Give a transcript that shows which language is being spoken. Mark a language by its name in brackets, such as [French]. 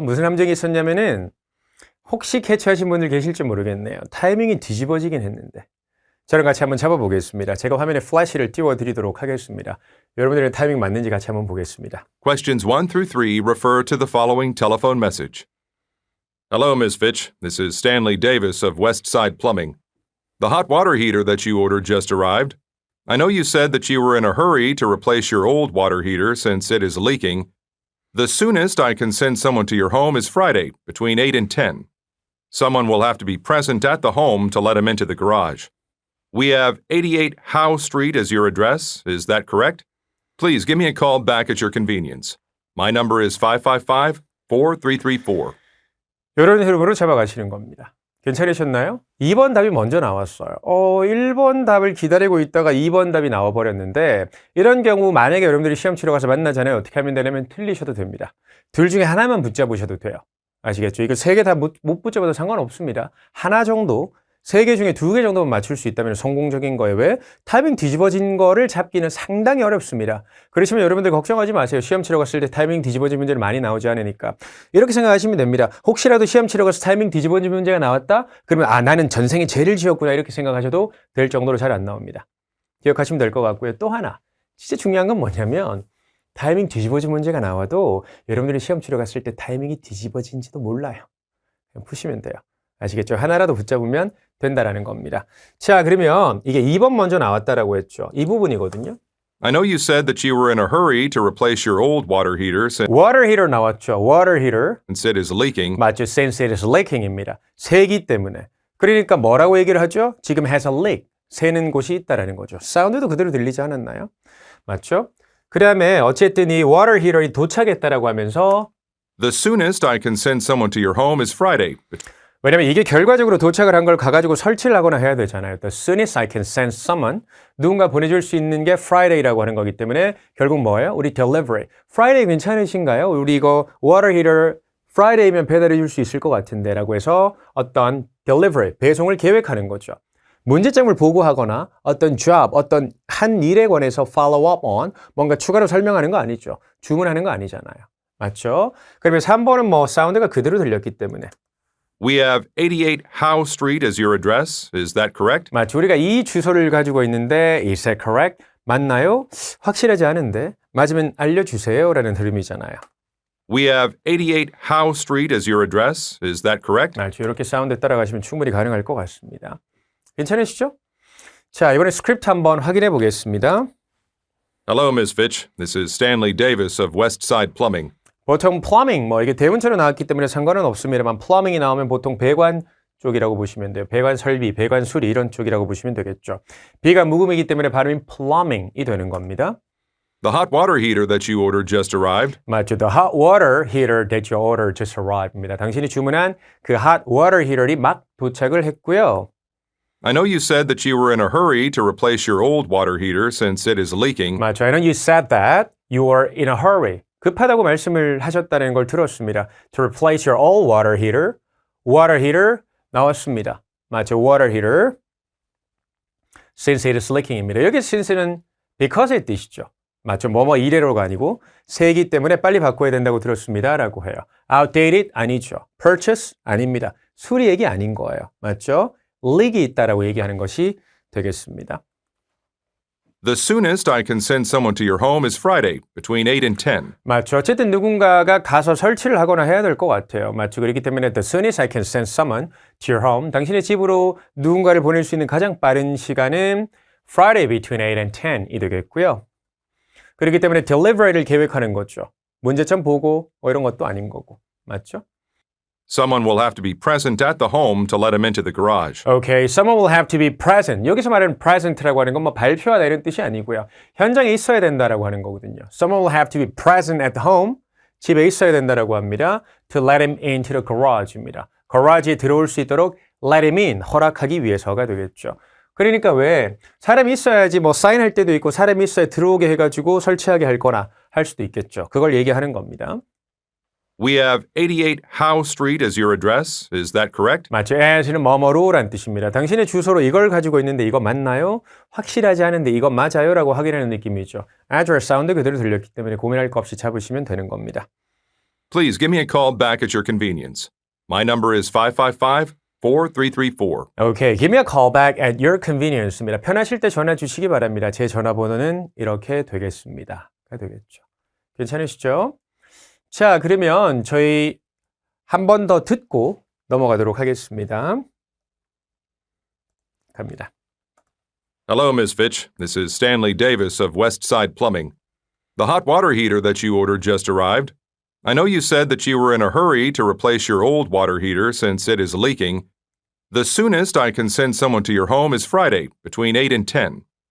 [Korean] 무슨 함정이 있었냐면은 혹시 캐치하신 분들 계실지 모르겠네요. 타이밍이 뒤집어지긴 했는데. 저랑 같이 한번 잡아보겠습니다. 제가 화면에 플래시를 띄워드리도록 하겠습니다. 여러분들의 타이밍 맞는지 같이 한번 보겠습니다. [English] Questions 1 through 3 refer to the following telephone message. Hello, Ms. Fitch. This is Stanley Davis of Westside Plumbing. The hot water heater that you ordered just arrived. I know you said that you were in a hurry to replace your old water heater since it is leaking. The soonest I can send someone to your home is Friday, between 8 and 10. Someone will have to be present at the home to let him into the garage. We have 88 Howe Street as your address. Is that correct? Please give me a call back at your convenience. My number is 555-4334. [Korean] 이런 흐름으로 잡아가시는 겁니다. 괜찮으셨나요? 2번 답이 먼저 나왔어요. 1번 답을 기다리고 있다가 2번 답이 나와버렸는데 이런 경우 만약에 여러분들이 시험 치러 가서 만나잖아요. 어떻게 하면 되냐면 틀리셔도 됩니다. 둘 중에 하나만 붙잡으셔도 돼요. 아시겠죠? 이거 3개 다 못 붙잡아도 상관없습니다. 하나 정도, 3개 중에 2개 정도만 맞출 수 있다면 성공적인 거예요. 왜? 타이밍 뒤집어진 거를 잡기는 상당히 어렵습니다. 그렇지만 여러분들 걱정하지 마세요. 시험 치러 갔을 때 타이밍 뒤집어진 문제는 많이 나오지 않으니까. 이렇게 생각하시면 됩니다. 혹시라도 시험 치러 가서 타이밍 뒤집어진 문제가 나왔다? 그러면 나는 전생에 죄를 지었구나 이렇게 생각하셔도 될 정도로 잘 안 나옵니다. 기억하시면 될 것 같고요. 또 하나, 진짜 중요한 건 뭐냐면 타이밍 뒤집어진 문제가 나와도 여러분들이 시험 치러 갔을 때 타이밍이 뒤집어진지도 몰라요. 그냥 푸시면 돼요. 아시겠죠? 하나라도 붙잡으면 된다라는 겁니다. 자, 그러면 이게 2번 먼저 나왔다라고 했죠. 이 부분이거든요. [English] I know you said that you were in a hurry to replace your old water heater since water heater 나왔죠. water heater. it is leaking. [Korean] 맞죠. [English] since it is leaking입니다. [Korean] 새기 때문에. 그러니까 뭐라고 얘기를 하죠? 지금 [English] has a leak. [Korean] 새는 곳이 있다라는 거죠. 사운드도 그대로 들리지 않았나요? 맞죠? 그 다음에 어쨌든 이 water heater이 도착했다라고 하면서 [English] The soonest I can send someone to your home is Friday. [Korean] 왜냐면 이게 결과적으로 도착을 한 걸 가가지고 설치를 하거나 해야 되잖아요. [English] The soonest I can send someone. [Korean] 누군가 보내줄 수 있는 게 Friday라고 하는 거기 때문에 결국 뭐예요? 우리 delivery. Friday 괜찮으신가요? 우리 이거 water heater Friday면 배달해 줄 수 있을 것 같은데 라고 해서 어떤 delivery, 배송을 계획하는 거죠. 문제점을 보고하거나 어떤 job, 어떤 한 일에 관해서 [English] follow up on [Korean] 뭔가 추가로 설명하는 거 아니죠. 주문하는 거 아니잖아요. 맞죠? 그러면 3번은 뭐 사운드가 그대로 들렸기 때문에 [English] We have 88 Howe Street as your address. Is that correct? [Korean] 맞죠. 우리가 이 주소를 가지고 있는데 [English] is that correct? [Korean] 맞나요? 확실하지 않은데 맞으면 알려주세요 라는 흐름이잖아요. [English] We have 88 Howe Street as your address. Is that correct? [Korean] 맞죠. 이렇게 사운드 따라가시면 충분히 가능할 것 같습니다. 괜찮으시죠? 자, 이번에 스크립트 한번 확인해 보겠습니다. [English] Hello, Ms. Fitch. This is Stanley Davis of Westside Plumbing. [Korean] 보통 plumbing, 이게 대문자로 나왔기 때문에 상관은 없습니다만 plumbing이 나오면 보통 배관 쪽이라고 보시면 돼요. 배관 설비, 배관 수리 이런 쪽이라고 보시면 되겠죠. B가 묵음이기 때문에 발음이 plumbing이 되는 겁니다. [English] The hot water heater that you ordered just arrived. [Korean] 맞죠. [English] The hot water heater that you ordered just arrived입니다. [Korean] 당신이 주문한 그 hot water heater이 막 도착을 했고요. [English] I know you said that you were in a hurry to replace your old water heater since it is leaking. [Korean] 맞죠. [English] I know you said that you were in a hurry. [Korean] 급하다고 말씀을 하셨다는 걸 들었습니다. [English] To replace your old water heater. Water heater 나왔습니다. [Korean] 맞죠. [English] Water heater. Since it is leaking입니다. [Korean] 여기 since는 because의 뜻이죠. 맞죠. 뭐뭐 이래로가 아니고 새기 때문에 빨리 바꿔야 된다고 들었습니다. 라고 해요. Outdated 아니죠. Purchase 아닙니다. 수리 얘기 아닌 거예요. 맞죠? leak이 있다라고 얘기하는 것이 되겠습니다. [English] The soonest I can send someone to your home is Friday between 8 and 10. [Korean] 맞죠. 어쨌든 누군가가 가서 설치를 하거나 해야 될 것 같아요. 맞죠. 그렇기 때문에 [English] the soonest I can send someone to your home. [Korean] 당신의 집으로 누군가를 보낼 수 있는 가장 빠른 시간은 [English] Friday between 8 and 10 [Korean] 이 되겠고요. 그렇기 때문에 delivery를 계획하는 거죠. 문제점 보고 이런 것도 아닌 거고. 맞죠? [English] Someone will have to be present at the home to let him into the garage. Okay, someone will have to be present. [Korean] 여기서 말하는 present라고 하는 건 뭐 발표하다 이런 뜻이 아니고요. 현장에 있어야 된다라고 하는 거거든요. [English] Someone will have to be present at the home. [Korean] 집에 있어야 된다라고 합니다. [English] To let him into the garage입니다. [Korean] garage에 들어올 수 있도록 let him in, 허락하기 위해서가 되겠죠. 그러니까 왜 사람이 있어야지 뭐 사인할 때도 있고 사람이 있어야 들어오게 해가지고 설치하게 할 거나 할 수도 있겠죠. 그걸 얘기하는 겁니다. [English] We have 88 Howe Street as your address. Is that correct? [Korean] 맞죠. as는 뭐뭐로란 뜻입니다. 당신의 주소로 이걸 가지고 있는데 이거 맞나요? 확실하지 않은데 이거 맞아요? 라고 확인하는 느낌이죠. address 사운드 그대로 들렸기 때문에 고민할 거 없이 잡으시면 되는 겁니다. [English] Please give me a call back at your convenience. My number is 555-4334. Okay, give me a call back at your convenience입니다. [Korean] 편하실 때 전화 주시기 바랍니다. 제 전화번호는 이렇게 되겠습니다. 되겠죠. 괜찮으시죠? 자, 그러면 저희 한 번 더 듣고 넘어가도록 하겠습니다. 갑니다. [English] Hello, Ms. Fitch. This is Stanley Davis of Westside Plumbing. The hot water heater that you ordered just arrived. I know you said that you were in a hurry to replace your old water heater since it is leaking. The soonest I can send someone to your home is Friday between 8 and 10.